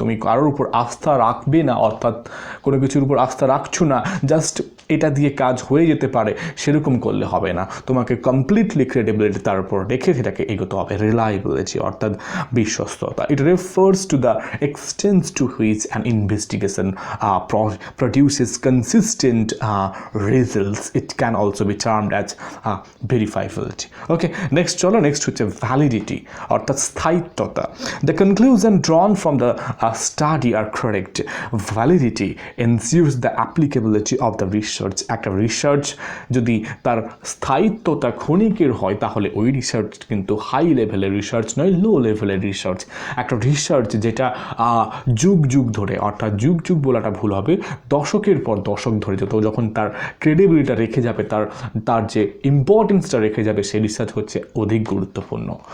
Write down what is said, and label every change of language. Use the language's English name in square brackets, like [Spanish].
[Bangla] তুমি কারোর উপর আস্থা রাখবে না, অর্থাৎ কোনো কিছুর উপর আস্থা রাখছো না জাস্ট এটা দিয়ে কাজ হয়ে যেতে পারে সেরকম করলে হবে না, তোমাকে কমপ্লিটলি ক্রেডিবিলিটি তার উপর রেখে সেটাকে এগোতে হবে। [English] reliability [Bangla] অর্থাৎ বিশ্বস্ততা, [English] It refers to the extent to which an investigation produces consistent results. It can also be termed as verifiability. Okay, next [Bangla] হচ্ছে validity অর্থাৎ স্থায়িত্বতা। [English] The conclusion drawn from the study are correct. Validity ensures the applicability of the research. [Bangla] একটা research যদি তার স্থায়িত্বতা ক্ষণিকের হয় তাহলে ওই research কিন্তু হাই লেভেলের রিসার্চ নয়, লো লেভেলের রিসার্চ। একটা রিসার্চ যেটা যুগ ধরে, অর্থাৎ যুগ বলাটা ভুল হবে, দশকের পর দশক ধরে যখন তার ক্রেডিবিলিটিটা রেখে যাবে, তার যে ইম্পর্টেন্সটা রেখে যাবে, সেই রিসার্চ হচ্ছে অধিক গুরুত্বপূর্ণ।